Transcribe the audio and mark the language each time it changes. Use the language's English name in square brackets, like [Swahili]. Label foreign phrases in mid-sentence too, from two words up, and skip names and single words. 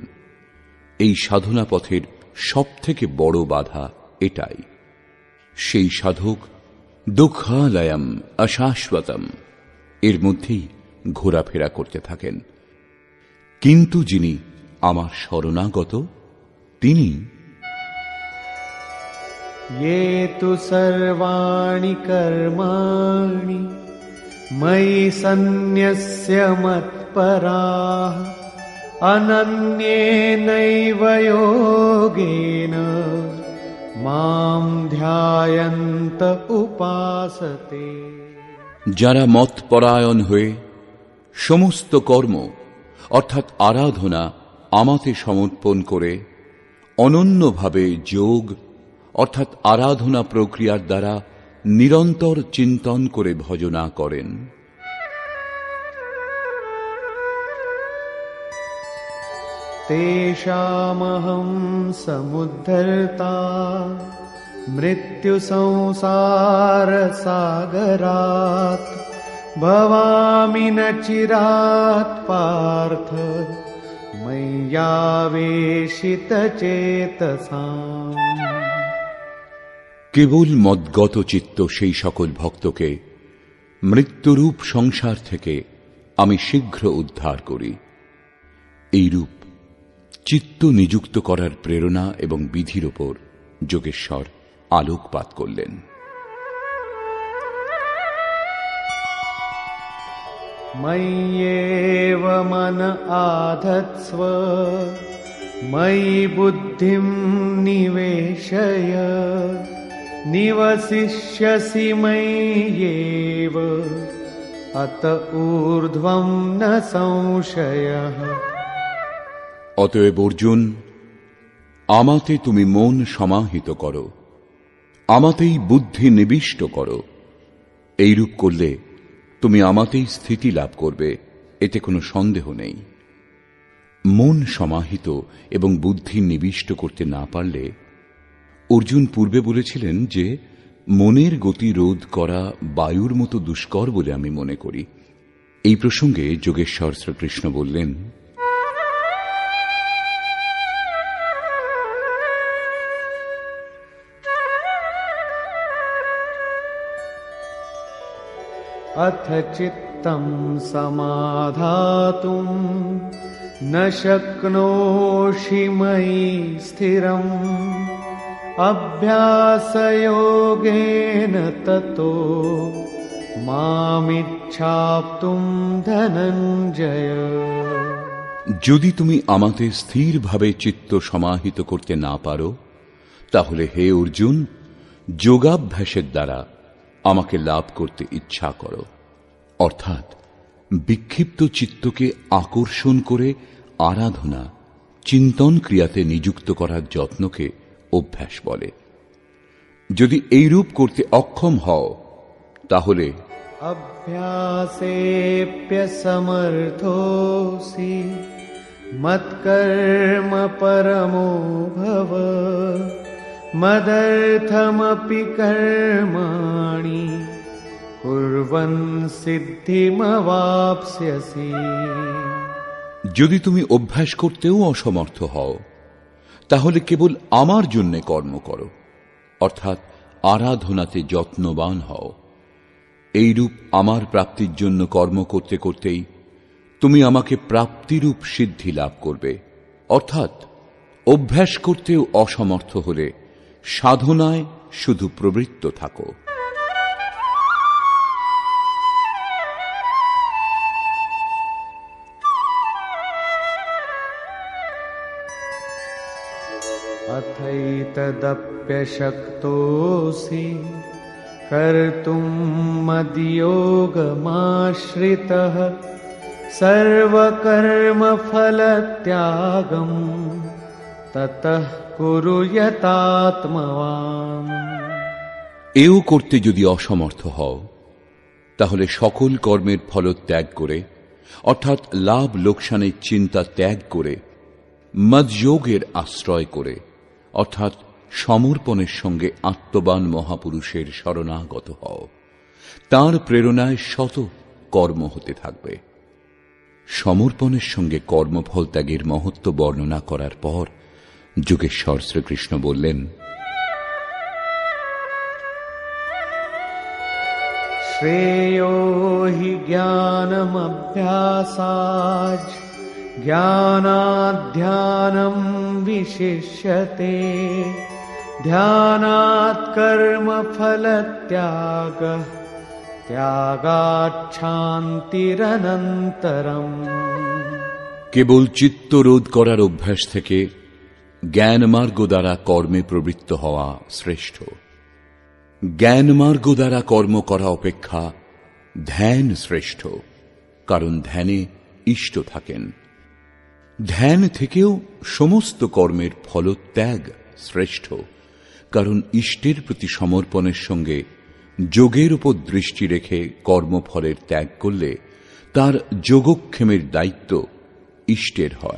[Bangla] এই সাধনা পথের সবথেকে বড় বাধা এটাই। সেই সাধক [Sanskrit] দুঃখালয়ম অশাশ্বতম [Bangla] এর মধ্যেই ঘোরাফেরা করতে থাকেন, কিন্তু যিনি আমার শরণাগত, তিনি [Sanskrit] ये तु सर्वाणि कर्माणि मयि सन्न्यस्य मत्पराः अनन्येनैव योगेन मां ध्यायन्त उपासते। [Bangla] যারা মতপরায়ণ হয়ে সমস্ত কর্ম অর্থাৎ আরাধনা আমাতে সমর্পণ করে অনন্যভাবে যোগ অর্থাৎ আরাধনা প্রক্রিয়ার দ্বারা নিরন্তর চিন্তন করে ভজনা করেন, [Sanskrit] तेषामहं समुद्धर्ता मृत्यु संसार सागरात् भवामि न चिरात् पार्थ मय्यावेशित चेतसाम्। [Bangla] কেবল মদগত চিত্ত সেই সকল ভক্তকে মৃত্যুরূপ সংসার থেকে আমি শীঘ্র উদ্ধার করি। এইরূপ চিত্ত নিযুক্ত করার প্রেরণা এবং বিধির ওপর যোগেশ্বর আলোকপাত করলেন। [Sanskrit] मय्येव मन आधत्स्व मयि बुद्धिं निवेशय निवसिष्यसि मय्येव अत ऊर्ध्वं न संशयः। [Bangla] অতএব অর্জুন, আমাতে তুমি মন সমাহিত করো, আমাতেই বুদ্ধি নিবিষ্ট করো। এইরূপ করলে তুমি আমাতেই স্থিতি লাভ করবে, এতে কোনো সন্দেহ নেই। মন সমাহিত এবং বুদ্ধি নিবিষ্ট করতে না পারলে, অর্জুন পূর্বে বলেছিলেন যে মনের গতি রোধ করা বায়ুর মতো দুষ্কর বলে আমি মনে করি। এই প্রসঙ্গে যোগেশ্বর শ্রীকৃষ্ণ বললেন, [Sanskrit] अथ चित्तं समाधातुं न शक्नोषि मयि स्थिरम् अभ्यासयोगेन ततो मामिच्छाप्तुं धनञ्जय। [Bangla] যদি তুমি আমাতে স্থিরভাবে চিত্ত সমাহিত করতে না পারো, তাহলে হে অর্জুন, যোগাভ্যাসের দ্বারা আমাকে লাভ করতে ইচ্ছা করো। অর্থাৎ বিক্ষিপ্ত চিত্তকে আকর্ষণ করে আরাধনা চিন্তন ক্রিয়াতে নিযুক্ত করার যত্নকে অভ্যাস বলে। যদি এইরূপ করতে অক্ষম হও, তাহলে [Sanskrit] अभ्यासेऽप्यसमर्थोऽसि मत्कर्म परमो भव मदर्थमपि कर्माणि कुर्वन् सिद्धिमवाप्स्यसि। [Bangla] যদি তুমি অভ্যাস করতেও অসমর্থ হও, তাহলে কেবল আমার জন্য কর্ম করো, অর্থাৎ আরাধনাতে যত্নবান হও। এইরূপ আমার প্রাপ্তির জন্য কর্ম করতে করতেই তুমি আমাকে প্রাপ্তিরূপ সিদ্ধি লাভ করবে। অর্থাৎ অভ্যাস করতেও অসমর্থ হলে সাধনায় শুধু প্রবৃত্ত থাকো। [Sanskrit] अथैतदप्यशक्तोऽसि कर्तुं मद्योगमाश्रितः सर्वकर्मफलत्यागं ततः कुरु यतात्मवान्। [Bangla] এও করতে যদি অসমর্থ হও, তাহলে সকল কর্মের ফলত্যাগ করে, অর্থাৎ লাভ লোকসানের চিন্তা ত্যাগ করে, মদযোগের আশ্রয় করে, অর্থাৎ সমর্পণের সঙ্গে আত্মবান মহাপুরুষের শরণাগত হও। তাঁর প্রেরণায় শত কর্ম হতে থাকবে। সমর্পণের সঙ্গে কর্মফল ত্যাগের মহত্ব বর্ণনা করার পর যোগেশ্বর শ্রীকৃষ্ণ বললেন, [Sanskrit] श्रेयो हि ज्ञानमभ्यासाच् ज्ञानाध्यानं विशिष्यते ध्यानात् कर्मफलत्यागः त्यागात् शान्तिरनन्तरम्। [Bangla] কেবল চিত্তরোধ করার অভ্যাস থেকে জ্ঞানমার্গ দ্বারা কর্মে প্রবৃত্ত হওয়া শ্রেষ্ঠ। জ্ঞানমার্গ দ্বারা কর্ম করা অপেক্ষা ধ্যান শ্রেষ্ঠ, কারণ ধ্যানে ইষ্ট থাকেন। ধ্যান থেকেও সমস্ত কর্মের ফলত্যাগ শ্রেষ্ঠ, কারণ ইষ্টের প্রতি সমর্পণের সঙ্গে যোগের উপর দৃষ্টি রেখে কর্মফলের ত্যাগ করলে তার যোগক্ষেমের দায়িত্ব ইষ্টের হয়।